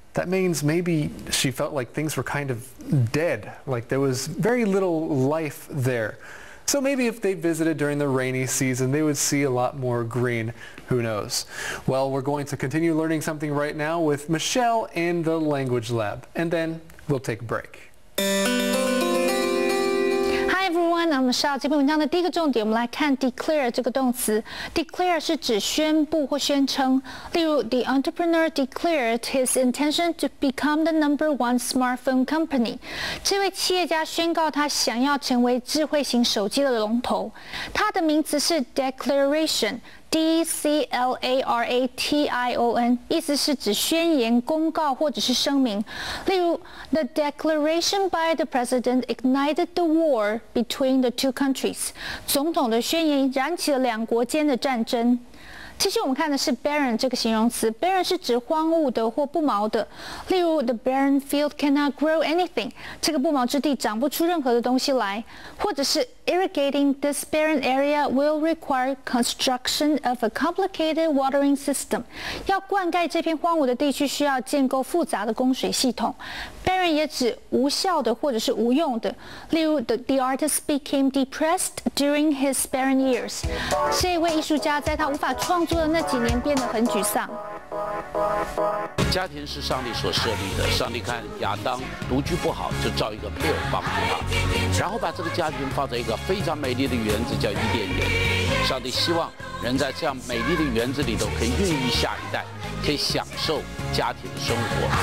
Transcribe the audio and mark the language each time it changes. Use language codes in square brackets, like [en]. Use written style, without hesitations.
[en] That means maybe she felt like things were kind of dead, like there was very little life there. So maybe if they visited during the rainy season, they would see a lot more green. Who knows? Well, we're going to continue learning something right now with Michelle in the Language Lab, and then we'll take a break. Hi everyone, I'm Michelle。 [zh] 这篇文章的第一个重点，我们来看 declare 这个动词。 declare 是指宣布或宣称。 [en] 例如 ，the entrepreneur declared his intention to become the #1 smartphone company。 [zh] 这位企业家宣告他想要成为智慧型手机的龙头。它的名词是 declaration。declaration 意思是指宣言、公告或者是声明。 [en] 例如 ，the declaration by the president ignited the war between the two countries。 [zh] 总统的宣言燃起了两国间的战争。其实我们看的是 barren 这个形容词 ，barren 是指荒芜的或不毛的。 [en] 例如 ，the barren field cannot grow anything， [zh] 这个不毛之地长不出任何的东西来，或者是 [en] irrigating this barren area will require construction of a complicated watering system。 [zh] 要灌溉这片荒芜的地区，需要建构复杂的供水系统。 barren 也指无效的或者是无用的。 [en] 例如 ，the artist became depressed during his barren years。 [zh] 这位艺术家在他无法创作的那几年变得很沮丧。家庭是上帝所设立的，上帝看亚当独居不好，就造一个配偶帮助他，然后把这个家庭放在一个非常美丽的园子，叫伊甸园。上帝希望人在这样美丽的园子里头可以孕育下一代，可以享受家庭的生活。